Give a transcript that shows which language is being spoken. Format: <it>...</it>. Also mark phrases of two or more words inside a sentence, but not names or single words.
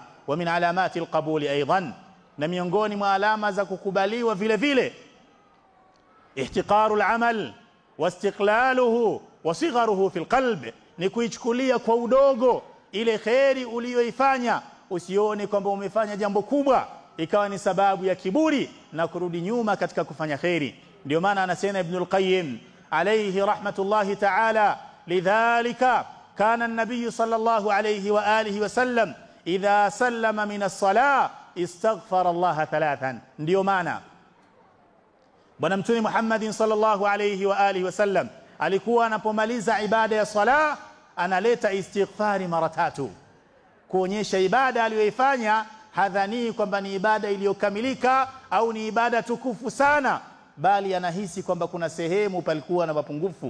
<ar>ومن علامات القبول أيضا,</ar> <sw>na miongoni mwa alama za kukubaliwa vile vile,</sw> <ar>احتقار العمل واستقلاله وصغره في القلب,</ar> <sw>ni kuichukulia kwa udogo ile khairi uliyoifanya. Usione kwamba umefanya jambo kubwa ikawa ni sababu ya kiburi na kurudi nyuma katika kufanya khairi. Ndio maana anasema Ibn al-Qayyim</sw> <ar>عليه رحمة الله تعالى, لذلك كان النبي صلى الله عليه وآله وسلم إذا سلم من الصلاة استغفر الله ثلاثا.</ar> <sw>Ndio maana Bwana Mtume Muhammad</sw> <ar>صلى الله عليه وآله وسلم</ar> <sw>alikuwa anapomaliza ibada ya sala analeta istighfari mara tatu, kuonyesha ibada aliyoifanya hadhani kwamba ni ibada iliyokamilika au ni ibada tukufu sana, bali anahisi kwamba kuna sehemu palikuwa na mapungufu.</sw>